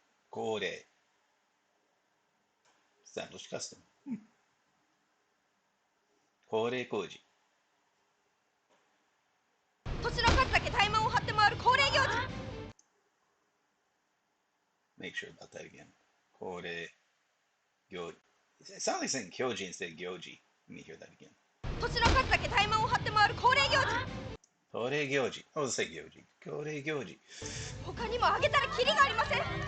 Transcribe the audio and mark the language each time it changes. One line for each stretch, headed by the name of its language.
Japanese: 恒例。
English: Established custom.
Japanese: 恒例行事。年の数だけタイマンを張って回る恒例行事。
English: Make sure about that again.
Japanese: 恒例 Gyoji.
English: It sounds like saying Kyoji instead of Gyoji. Let me hear that again.
Japanese: 年の数だけ怠慢を張って回る恒例行事。恒例行事。
English: I'll say Gyoji.
Japanese: 恒例行事。他にもあげたらキリがありません。